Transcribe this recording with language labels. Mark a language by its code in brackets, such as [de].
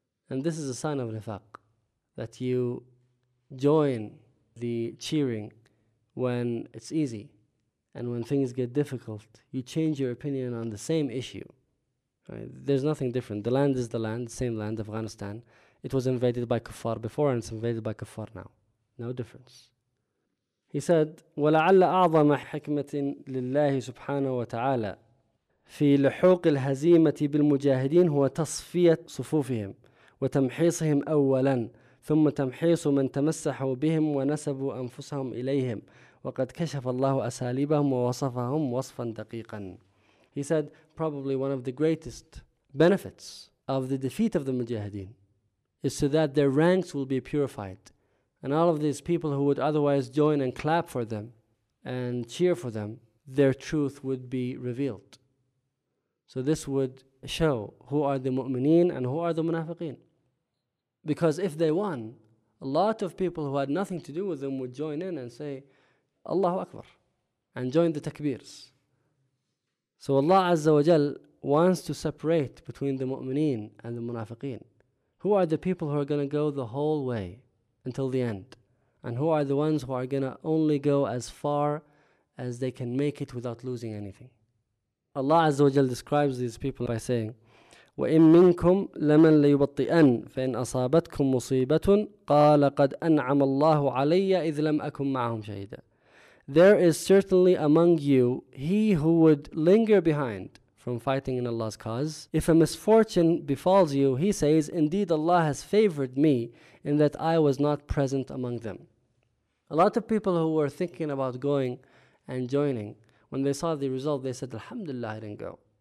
[en] And this is a sign of nifaq, that you join the cheering when it's easy, and when things get difficult, you change your opinion on the same issue. Right? There's nothing different. The land is the land, same land, Afghanistan. It was invaded by kuffar before, and it's invaded by kuffar now. No difference. He said, [ar] وَلَعَلَّ أَعْظَمَ حِكْمَةٍ لِلَّهِ سُبْحَانَهُ وَتَعَالَى فِي لِحُوقِ الْهَزِيمَةِ بِالْمُجَاهِدِينَ هُوَ تَصْفِيَةَ صُفُوفِهِمْ وَتَمْحِيصِهِمْ أَوَّلًا ثم تمحيص من تمسحوا بهم ونسبوا أنفسهم إليهم وقد كشف الله أساليبهم ووصفهم وصفا دقيقا. [en] He said, probably one of the greatest benefits of the defeat of the Mujahideen is so that their ranks will be purified, and all of these people who would otherwise join and clap for them and cheer for them, their truth would be revealed. So this would show who are the mu'mineen and who are the munafiqeen. Because if they won, a lot of people who had nothing to do with them would join in and say, Allahu Akbar, and join the takbirs. So Allah Azza wa Jal wants to separate between the mu'mineen and the munafiqeen. Who are the people who are going to go the whole way until the end? And who are the ones who are going to only go as far as they can make it without losing anything? Allah Azza wa Jal describes these people by saying, [ar] وَإِن مِنْكُمْ لَمَنْ لَيُبَطِّئَنْ فَإِنْ أَصَابَتْكُمْ مُصِيبَةٌ قَالَ قَدْ أَنْعَمَ اللَّهُ عَلَيَّ إِذْ لَمْ أَكُمْ مَعَهُمْ شَهِدًا. [en] There is certainly among you he who would linger behind from fighting in Allah's cause. If a misfortune befalls you, he says, indeed Allah has favored me in that I was not present among them. A lot of people who were thinking about going and joining, when they saw the result, they said, Alhamdulillah, I didn't go.